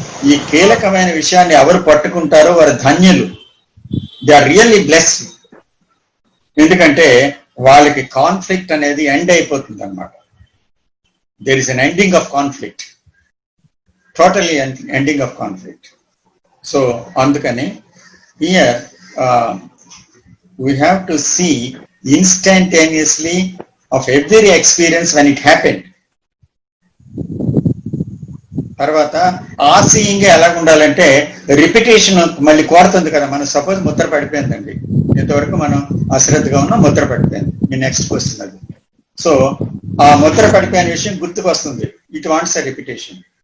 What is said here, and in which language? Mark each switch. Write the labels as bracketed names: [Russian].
[Telugu] ఈ కీలకమైన విషయాన్ని ఎవరు పట్టుకుంటారో వారు ధన్యులు. [English] They are really blessed. [Telugu] ఎందుకంటే వాళ్ళకి కాన్ఫ్లిక్ట్ అనేది ఎండ్ అయిపోతుంది అన్నమాట. [English] There is an ending of conflict, totally ending of conflict. So అందుకని here we have to see instantaneously of every experience when it happened. [Telugu] తర్వాత ఆ సీయింగ్ ఎలా ఉండాలంటే రిపిటేషన్ మళ్ళీ కోరుతుంది కదా. మనం సపోజ్ ముద్ర పడిపోయిందండి, ఇంతవరకు మనం అశ్రద్ధగా ఉన్నాం, ముద్ర పడిపోయింది, మీ నెక్స్ట్ క్వశ్చన్ అది. సో ఆ ముద్ర పడిపోయిన విషయం గుర్తుకు వస్తుంది, [English] It wants a repetition.